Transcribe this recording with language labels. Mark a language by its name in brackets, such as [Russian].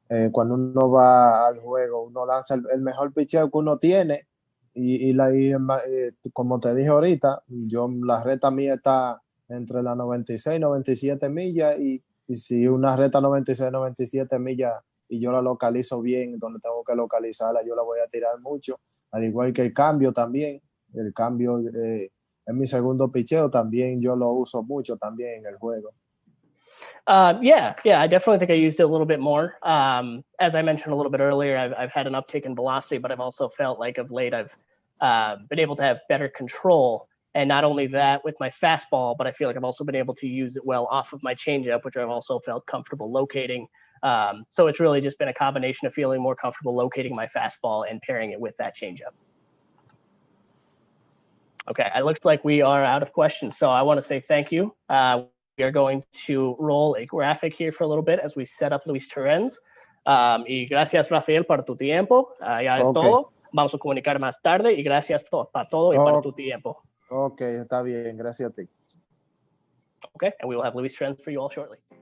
[Spanish] Cuando uno va al juego, uno lanza el mejor picheo que uno tiene y como te dije ahorita, la recta mía está entre las 96 y 97 millas y si una recta 96 97 millas y yo la localizo bien donde tengo que localizarla, yo la voy a tirar mucho, al igual que el cambio también. El cambio en mi segundo picheo también yo lo uso mucho también en el juego. [English] Yeah, I definitely think I used it a little bit more. As I mentioned a little bit earlier, I've had an uptick in velocity, but I've also felt like of late I've been able to have better control. And not only that with my fastball, but I feel like I've also been able to use it well off of my changeup, which I've also felt comfortable locating. So it's really just been a combination of feeling more comfortable locating my fastball and pairing it with that changeup. Okay, it looks like we are out of questions. So I want to say thank you. We are going to roll a graphic here for a little bit as we set up Luis Torrens. [Spanish] Y gracias, Rafael, por tu tiempo. Ya es todo. Vamos a comunicar más tarde y gracias para todo y para tu tiempo. Ok, está bien. Gracias a ti. [English] Okay, and we will have Luis Torrens for you all shortly.